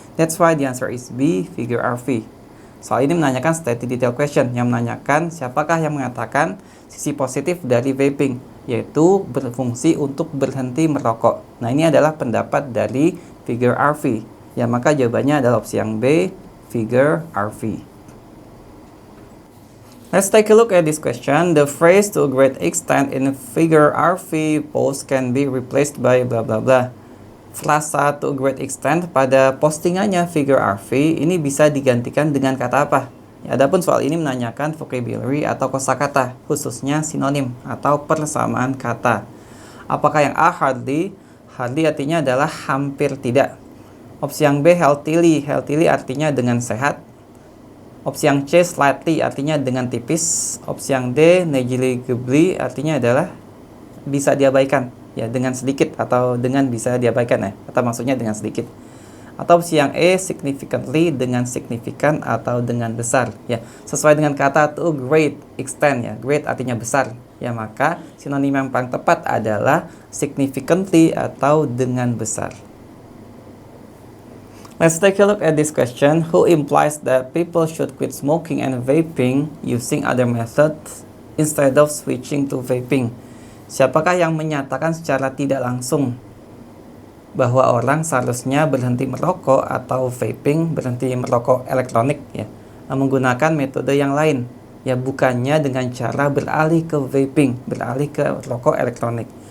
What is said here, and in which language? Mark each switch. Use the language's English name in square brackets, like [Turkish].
[English] That's why the answer is B, figure RV. [Indonesian] Soal ini menanyakan study detail question yang menanyakan siapakah yang mengatakan sisi positif dari vaping, yaitu berfungsi untuk berhenti merokok. Nah, ini adalah pendapat dari figure RV. Ya, maka jawabannya adalah opsi yang B, figure RV. [English] Let's take a look at this question. The phrase to a great extent in figure RV post can be replaced by blah blah blah. [Indonesian] Frasa to a great extent pada postingannya figure RV ini bisa digantikan dengan kata apa? Ya, adapun soal ini menanyakan vocabulary atau kosakata, khususnya sinonim atau persamaan kata. Apakah yang A, hardly? Hardly artinya adalah hampir tidak. Opsi yang B, healthily. Healthily artinya dengan sehat. Opsi yang C, slightly artinya dengan tipis. Opsi yang D, negligibly artinya adalah bisa diabaikan, ya, dengan sedikit atau dengan bisa diabaikan, ya, atau maksudnya dengan sedikit. Atau opsi yang E, significantly dengan signifikan atau dengan besar, ya, sesuai dengan kata to great extent, ya. Great artinya besar, ya, maka sinonim yang paling tepat adalah significantly atau dengan besar. [English] Let's take a look at this question. Who implies that people should quit smoking and vaping using other methods instead of switching to vaping? [Indonesian] Siapakah yang menyatakan secara tidak langsung bahwa orang seharusnya berhenti merokok atau vaping, berhenti merokok elektronik, ya, menggunakan metode yang lain, ya, bukannya dengan cara beralih ke vaping, beralih ke rokok elektronik?